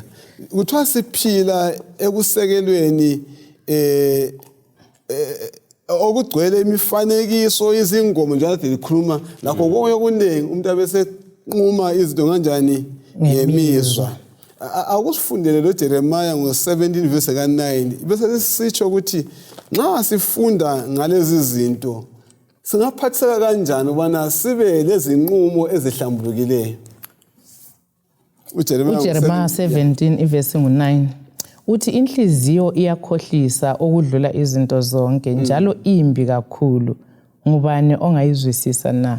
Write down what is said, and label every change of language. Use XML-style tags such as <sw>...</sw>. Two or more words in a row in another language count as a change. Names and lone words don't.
<nd>Kuthiwa siphila ekusekelweni okugcwele imifanekiso izingoma njalo likhuluma lakho konke okuningi umuntu abese nquma izinto kanjani ngemizwa. Akusifundele lo Jeremiah ngo17 verse ka9 bese sisitsho ukuthi nxa sifunda ngalezi zinto singaphatheka kanjani ubana sibe lezinqumo ezihlambulukileyo. uJeremiah 17 verse 9 uthi inhliziyo iyakhohlisa okudlula izinto zonke njalo imbi kakhulu, ngubani ongayizwisisa na?</nd>